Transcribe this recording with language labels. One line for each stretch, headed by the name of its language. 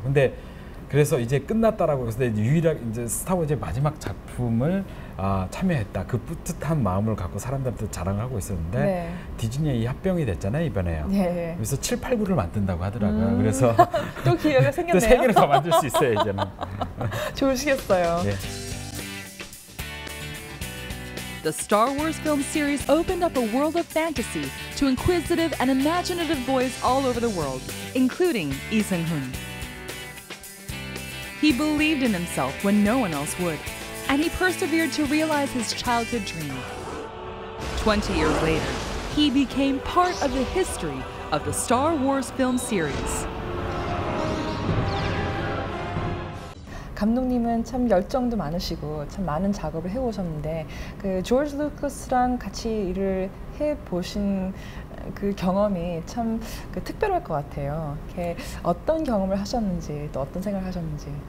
Korean: 근데 그래서 이제 끝났다라고 해서 유일하게 이제 스타워즈의 마지막 작품을 참여했다. 그 뿌듯한 마음을 갖고 사람들한테 자랑을 하고 있었는데 디즈니에 이 합병이 됐잖아요, 이번에요. 그래서 7, 8, 9를 만든다고 하더라고요. 그래서 또 기회가 생겼네요. 또 3개를 더 만들 수 있어요, 이제는. 좋으시겠어요.
English: The Star Wars film series opened up a world of fantasy to inquisitive and imaginative boys all over the world, including Lee Seung-hun. He believed in himself when no one else would, and he persevered to realize his childhood dream. 20 years later, he became part of the history of the Star Wars film series.
Korean: 감독님은 참 열정도 많으시고 참 많은 작업을 해오셨는데 그 조지 루카스랑 같이 일을 해보신 그 경험이 참 특별할 것 같아요. 어떤 경험을 하셨는지 또 어떤 생각을 하셨는지.